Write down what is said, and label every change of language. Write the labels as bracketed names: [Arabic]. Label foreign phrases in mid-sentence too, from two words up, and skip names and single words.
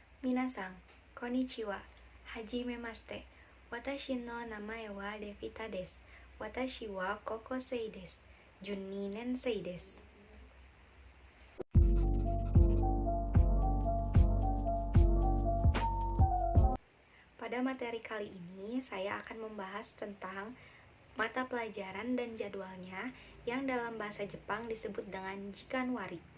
[Japanese] 皆さん、こんにちは、はじめまして。私の名前は Devita です. 私は高校生です。十二年生です. [Indonesian] Pada materi kali ini, saya akan membahas tentang mata pelajaran dan jadwalnya yang dalam bahasa Jepang disebut dengan jikanwari.